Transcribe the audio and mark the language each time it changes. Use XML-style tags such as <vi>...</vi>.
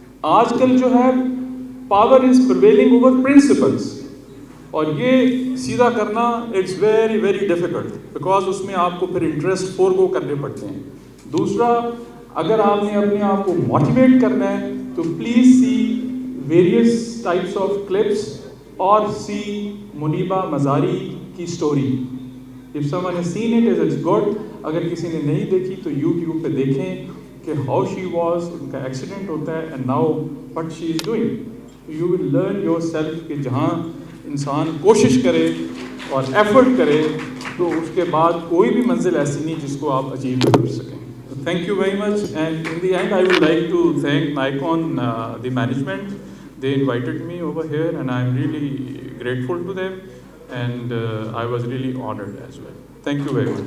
<ur>آج کل جو ہے</ur> <en>power is prevailing over principles,</en> <ur>اور یہ سیدھا کرنا</ur> <en>it's very very difficult, because</en> <ur>اس میں آپ کو پھر انٹرسٹ فورگو کرنے پڑتے ہیں. دوسرا, اگر آپ نے اپنے آپ کو موٹیویٹ کرنا ہے تو</ur> <en>please see various types of clips,</en> <ur>اور سی منیبہ مزاری کی story.</ur> <en>If someone has seen it, it's good.</en> <ur>اگر کسی نے نہیں دیکھی تو یوٹیوب پہ دیکھیں کہ</ur> <en>how she was,</en> <ur>ان کا ایکسیڈنٹ ہوتا ہے</ur> <en>and now what she is doing. You will learn yourself</en> <ur>کہ جہاں انسان کوشش کرے اور ایفرٹ کرے تو اس کے بعد کوئی بھی منزل ایسی نہیں جس کو آپ اچیو کر سکیں.</ur> <en>Thank you very much, and in the end I would like to thank Nikon, the management. They invited me over here and I'm really grateful to them, and I was really honored as well. Thank you very much.</en>